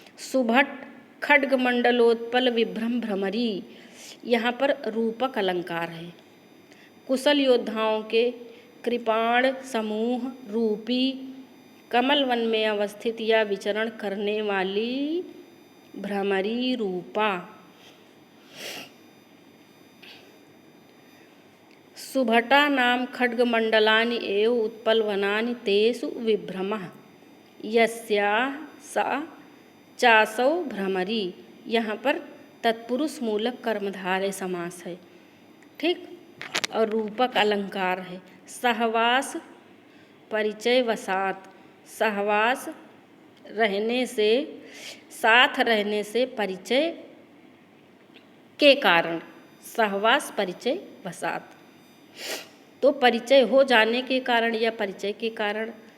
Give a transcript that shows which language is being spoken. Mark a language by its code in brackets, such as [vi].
[sa] सुभट खड्गमंडलोत्पल विभ्रम भ्रमरी, [hi] यहाँ पर रूपक अलंकार है। कुशल योद्धाओं के कृपाण समूह रूपी कमल वन में अवस्थित या विचरण करने वाली भ्रमरी रूपा। [sa] सुभटा नाम खड्गमण्डलानि एव उत्पलवनानि तेषु विभ्रमः यस्याः सा चासौ भ्रमरी। [hi] यहाँ पर तत्पुरुष मूलक कर्मधारय समास है, ठीक, और रूपक अलंकार है। सहवास परिचय वसात, सहवास रहने से, साथ रहने से, परिचय के कारण, सहवास परिचय वसात, तो परिचय हो जाने के कारण या परिचय के कारण।